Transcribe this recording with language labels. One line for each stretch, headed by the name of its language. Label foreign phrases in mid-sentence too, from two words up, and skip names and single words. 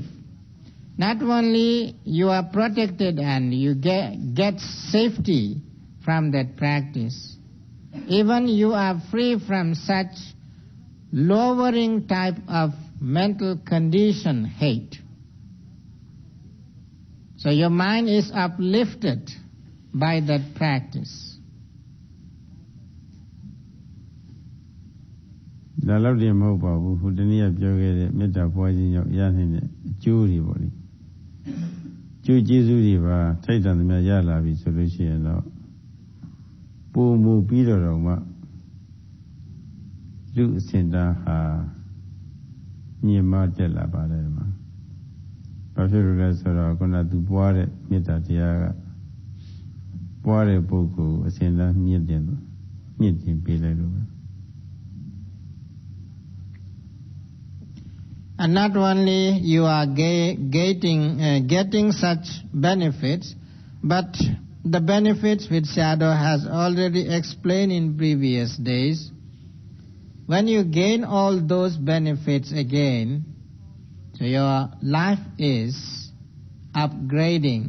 English: Not only you are protected and you get safety from that practice, even you are free from such lowering type of mental condition, hate. So your mind is uplifted by that practice.
Burmese: ဒါတော့တင်မဟုတ်ပါဘူးဟိုတနေ့ကပြောခဲ့တဲ့မေတ္တာပွားခြင်းကြောင့်ရနိုင်တဲ့အကျိုးတွေပေါ့လေကျိုးကျေးဇူးတွေပါထိုက်တန်သမျှရလာပြီဆိုလို့ရှိရင်တော့ပုံမူပြီးတော့မှ လူအစဉ်တန်းဟာမြင်မတက်လာပါတယ်မှာဘာဖြစ်လို့လဲဆိုတော့ခုနသူပွားတဲ့မေတ္တာတရားကပွားတဲ့ပုဂ္ဂိုလ်အစဉ်တန်းမြင့်တင်ပေးလိုက်လို့
English: And not only you are getting such benefits, but the benefits which Sayadaw has already explained in previous days. When you gain all those benefits again, so your life is upgrading.